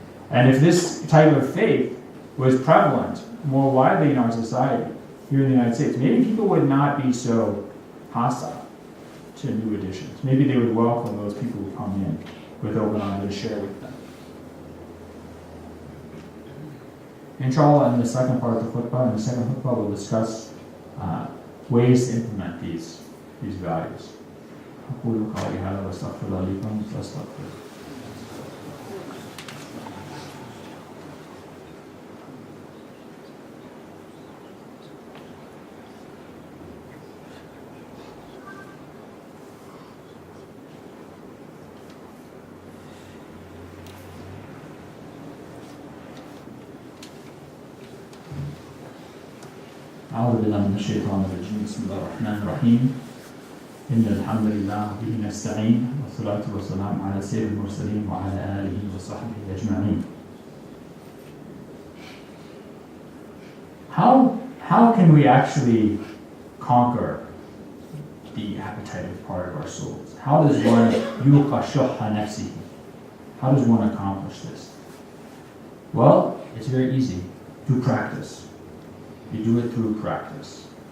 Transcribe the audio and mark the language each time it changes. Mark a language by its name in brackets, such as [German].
[English] And if this type of faith was prevalent more widely in our society, here in the United States, maybe people would not be so hostile to new additions. Maybe they would welcome those people who come in with open arms and share with them. Inshallah, in the second part of the khutbah, we'll discuss ways to implement these values. [Arabic] أقول قولي هذا وأستغفر الله لكم فاستغفروه. أعوذ بالله من الشيطان الرجيم. بسم الله الرحمن الرحيم. إن الحمد لله به نستعين والصلاة والسلام على سيد المرسلين وعلى آله وصحبه أجمعين. [English] How can we actually conquer the appetitive part of our souls? How does one [Arabic] yuqa shuhha nafsihi? [English] How does one accomplish this? Well, it's very easy. Through practice. You do it through practice.